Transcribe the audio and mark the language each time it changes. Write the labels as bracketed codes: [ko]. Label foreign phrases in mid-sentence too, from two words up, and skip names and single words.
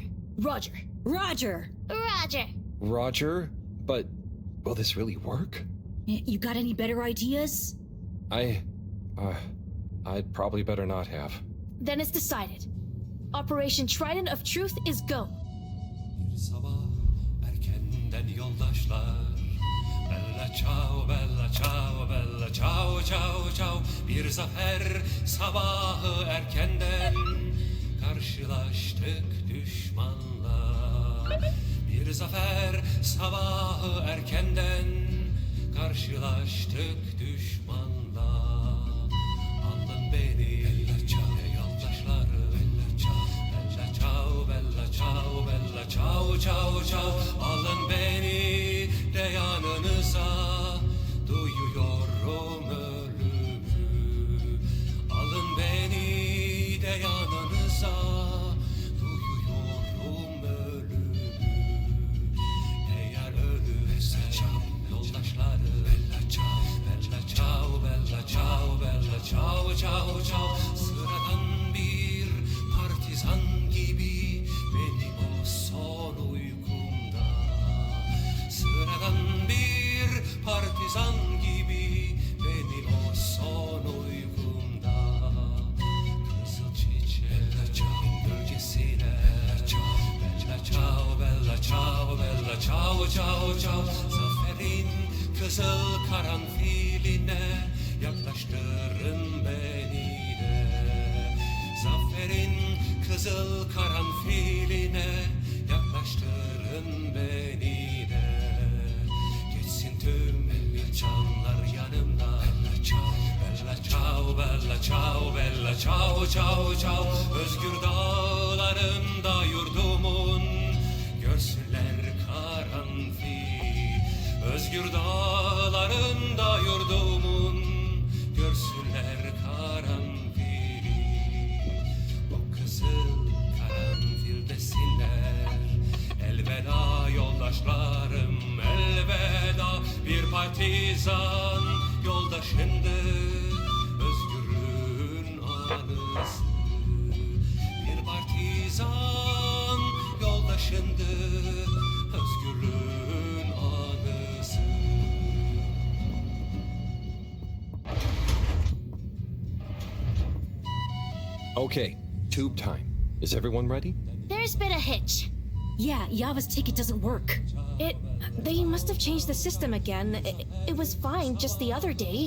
[en] Roger. Roger. Roger. Roger? But will this really work? You got any better ideas? I'd probably better not have. Then it's decided. Operation Trident of Truth is go. [tr] Erkenden yoldaşlar. [it] Bella ciao, bella ciao, bella ciao, ciao, ciao. [tr] Bir zafer sabahı erkenden karşılaştık düşmanla. Bir zafer sabahı erkenden karşılaştık düşmanla. Alın beni, [it] bella ciao, yoldaşlarım. Bella ciao, bella ciao, bella ciao, bella ciao, ciao, ciao. [tr] Alın beni de yanınıza, duyuyorum ölümü. Alın beni de yanınıza, duyuyorum ölümü. Eğer ölürsem yoldaşlarım, [it] bella ciao, bella ciao, bella ciao, bella ciao, ciao, ciao. [tr] Sıradan bir partizan gibi benim o son uykumda. Sıradan bir partizan gibi benim o son uykumda. Kızıl çiçeğin gölgesine [it] bella ciao, bella ciao, bella ciao, ciao, ciao. [tr] Zaferin kızıl karanfiline yaklaştırın beni de. Zaferin kızıl karanfiline yaklaştırın beni de. Geçsin tüm canlar yanımda. [it] Bella ciao, bella ciao, bella ciao, ciao, ciao. [tr] Özgür dağlarında yurdumun görsünler karanfil. Özgür dağlarında yurdumun görsünler karanfili. O kızıl karanfil desinler. Elveda yoldaşlarım, elveda. Bir partizan yoldaşındır özgürlüğün anısı. Bir partizan yoldaşındır özgürlüğün anısı. [en] Okay, tube time. Is everyone ready? There's been a hitch. Yeah, Yava's ticket doesn't work. They must have changed the system again. It was fine just the other day.